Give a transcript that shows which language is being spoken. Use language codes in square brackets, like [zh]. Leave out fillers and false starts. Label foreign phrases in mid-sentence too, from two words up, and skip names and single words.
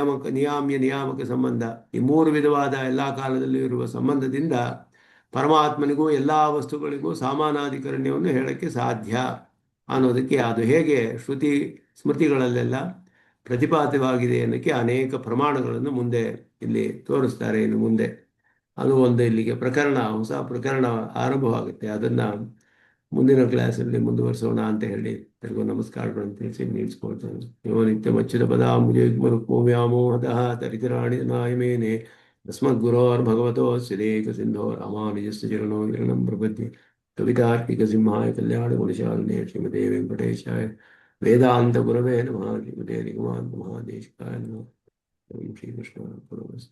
[kn] ನಿಯಾಮಕ ಸಂಬಂಧ, ಈ ಮೂರು ವಿಧವಾದ ಎಲ್ಲ ಕಾಲದಲ್ಲೂ ಇರುವ ಸಂಬಂಧದಿಂದ ಪರಮಾತ್ಮನಿಗೂ ಎಲ್ಲ ವಸ್ತುಗಳಿಗೂ ಸಮಾನಾಧಿಕರಣ್ಯವನ್ನು ಹೇಳಕ್ಕೆ ಸಾಧ್ಯ ಅನ್ನೋದಕ್ಕೆ ಅದು ಹೇಗೆ ಶ್ರುತಿ ಸ್ಮೃತಿಗಳಲ್ಲೆಲ್ಲ ಪ್ರತಿಪಾದ್ಯವಾಗಿದೆ ಅನ್ನೋಕ್ಕೆ ಅನೇಕ ಪ್ರಮಾಣಗಳನ್ನು ಮುಂದೆ ಇಲ್ಲಿ ತೋರಿಸ್ತಾರೆ. ಇನ್ನು ಮುಂದೆ ಅದು ಒಂದು ಇಲ್ಲಿಗೆ ಹೊಸ ಪ್ರಕರಣ ಆರಂಭವಾಗುತ್ತೆ. ಅದನ್ನು ಮುಂದಿನ ಕ್ಲಾಸಲ್ಲಿ ಮುಂದುವರಿಸೋಣ ಅಂತ ಹೇಳಿ ಎಲ್ಲರಿಗೂ ನಮಸ್ಕಾರಗಳನ್ನು ತಿಳಿಸಿ ನಿಲ್ಲಿಸ್ಕೊಳ್ತೇನೆ. [sa] ಯೋ ನಿತ್ಯಮಚ್ಯುತ ಪದಾಂಬುಜಯುಗ್ಮರುಕ್ಮವ್ಯಾಮೋಹತಃ ತರಿತರಾಣಿ ನಾಯಮೇನೆ ತಸ್ಮದ್ಗುರೋರ್ಭಗವತೋಸ್ಯ ಸಿಂಧೋ ರಾಮಾನುಜಸ್ಯ ಚರಣೋ ವಿರಣಂ ಪ್ರಪದ್ಯೆ. ಕವಿತಾರ್ಕಿಕ ಸಿಂಹಾಯ ಕಲ್ಯಾಣ ಗುಣಶಾಲಿನೇ ಶ್ರೀಮತೆ ವೆಂಕಟೇಶಾಯ ವೇದಾಂತ ಗುರವೇ ನಮಃ. ಶ್ರೀಮತೆ ನಿಗಮಾಂತ ಮಹಾದೇಶಿಕಾಯ ನಮಃ. ಶ್ರೀಕೃಷ್ಣ.